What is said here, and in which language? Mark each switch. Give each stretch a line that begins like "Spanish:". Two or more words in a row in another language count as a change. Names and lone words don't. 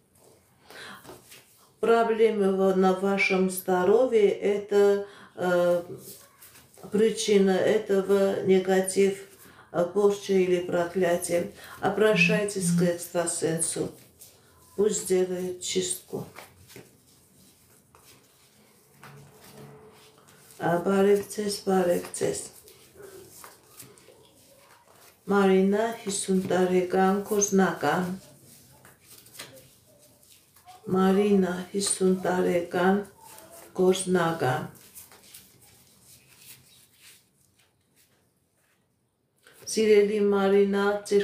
Russian: Проблемы на вашем здоровье – это причина этого негатив, порча или проклятие. Обращайтесь к экстрасенсу, пусть делает чистку.
Armenian: Բարևձեզ։ Մարինա 50 տարեկան գործնական։ Մարինա 50 տարեկան գործնական։ Սիրելի Մարինա, ձեր